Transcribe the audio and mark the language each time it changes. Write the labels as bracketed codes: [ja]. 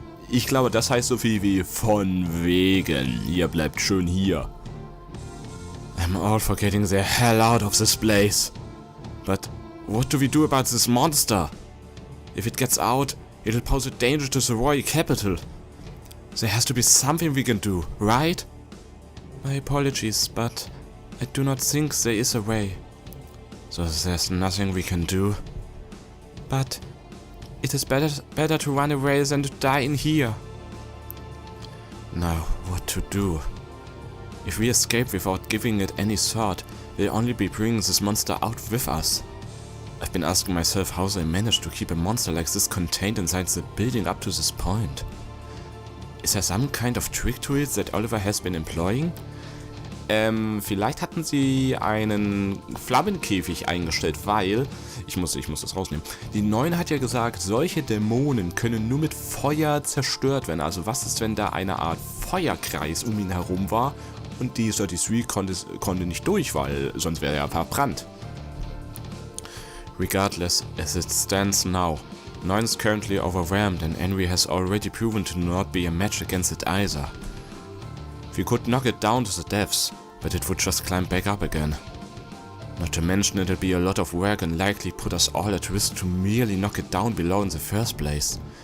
[de] Ich glaube, das heißt so viel wie von wegen. Ihr bleibt schön hier. [en] I'm all for getting the hell out of this place. But what do we do about this monster? If it gets out, it'll pose a danger to the royal capital. There has to be something we can do, right? My apologies, but I do not think there is a way. So there's nothing we can do. But it is better to run away than to die in here. Now, what to do? If we escape without giving it any thought, we'll only be bringing this monster out with us. I've been asking myself how they managed to keep a monster like this contained inside the building up to this point. Is there some kind of trick to it that Oliver has been employing? [de] Vielleicht hatten sie einen Flammenkäfig eingestellt, weil... Ich muss das rausnehmen. Die 9 hat ja gesagt, solche Dämonen können nur mit Feuer zerstört werden. Also was ist, wenn da eine Art Feuerkreis um ihn herum war und die 33 konnte nicht durch, weil sonst wäre er verbrannt. [en] Regardless, as it stands now, 9 is currently overwhelmed and Henry has already proven to not be a match against it either. We could knock it down to the depths, but it would just climb back up again. Not to mention it'll be a lot of work and likely put us all at risk to merely knock it down below in the first place.